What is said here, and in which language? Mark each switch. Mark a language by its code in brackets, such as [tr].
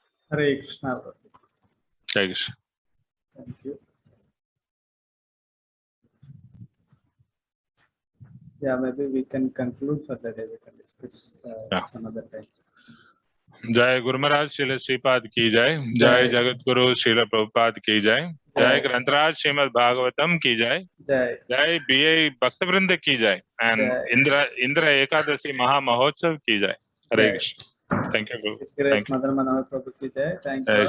[en] Hare Krishna. Hare Krishna. Thank you. Yeah, maybe we can conclude for the day. We can discuss some other time. [hi] जय गुरु महाराज श्रील श्रीपाद की जय, जय जगत गुरु श्रील प्रभुपाद की जय, जय ग्रंथराज श्रीमद् भागवतम की जय, जय बीए भक्तवृंद की जय, एंड इंद्र एकादशी महामहोत्सव की जय. [en] Hare Krishna. Thank you, Guru. Grace Mother Manohar Prabhu ki jai. Thank you.